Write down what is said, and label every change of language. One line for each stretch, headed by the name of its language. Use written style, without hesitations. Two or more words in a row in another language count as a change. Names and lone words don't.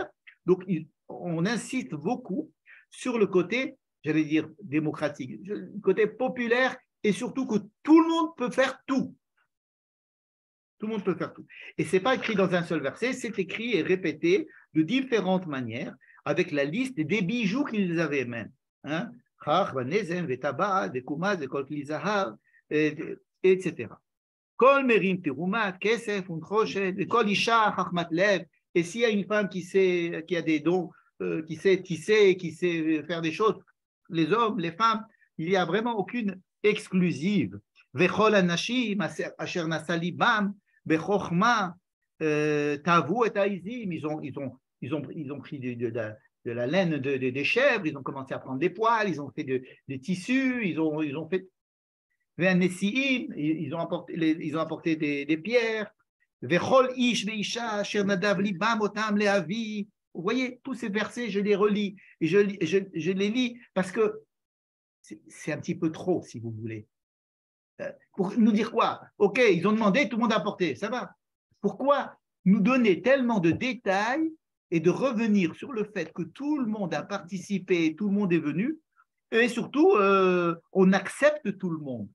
French: Donc, on insiste beaucoup sur le côté, j'allais dire, démocratique, le côté populaire et surtout que tout le monde peut faire tout. Tout le monde peut faire tout. Et ce n'est pas écrit dans un seul verset, c'est écrit et répété de différentes manières avec la liste des bijoux qu'ils avaient même. Hein? Etc.
Hebrew: כל מרים תרומת, כסף, ונחושת, כל אשה חכמת לב.
French: Et s'il y a une femme qui a des dons, qui sait tisser, qui sait faire des choses, les hommes, les femmes, il n'y a vraiment aucune exclusive.
Hebrew: וכל אנשים אשר נשא לבם בחכמה טוו את העזים.
French: Ils ont pris de la laine des chèvres, ils ont commencé à prendre des poils, ils ont fait des tissus, ils ont fait ils ont apporté des pierres.
Hebrew: וכל איש ואשה אשר נדב לבם אתם להביא.
French: Vous voyez, tous ces versets, je les relis et je les lis parce que c'est un petit peu trop, si vous voulez. Pour nous dire quoi? Ok, ils ont demandé, tout le monde a apporté, ça va. Pourquoi nous donner tellement de détails et de revenir sur le fait que tout le monde a participé, tout le monde est venu, et surtout, on accepte tout le monde.